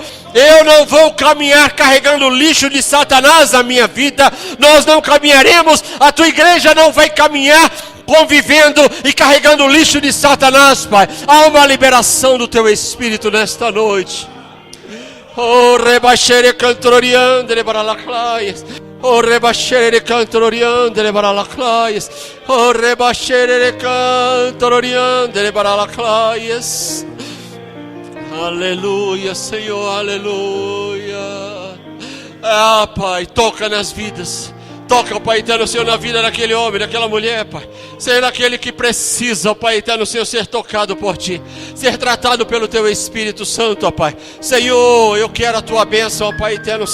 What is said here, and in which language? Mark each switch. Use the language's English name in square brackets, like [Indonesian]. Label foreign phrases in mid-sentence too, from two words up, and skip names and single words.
[Portuguese] Eu não vou caminhar carregando o lixo de Satanás na minha vida. Nós não caminharemos, a tua igreja não vai caminhar convivendo e carregando o lixo de Satanás, Pai. Há uma liberação do teu Espírito nesta noite. Oh, rebashere cantoriandere baralaclaias. Oh, rebashere cantoriandere baralaclaias. Oh, rebashere cantoriandere baralaclaias. Aleluia, Senhor, aleluia. Ah, Pai, toca nas vidas. Toca, Pai eterno, Senhor, na vida daquele homem, daquela mulher, Pai. Senhor, daquele que precisa, Pai eterno, Senhor, ser tocado por Ti. Ser tratado pelo Teu Espírito Santo, ó Pai. Senhor, eu quero a Tua bênção, ó Pai eterno, Senhor.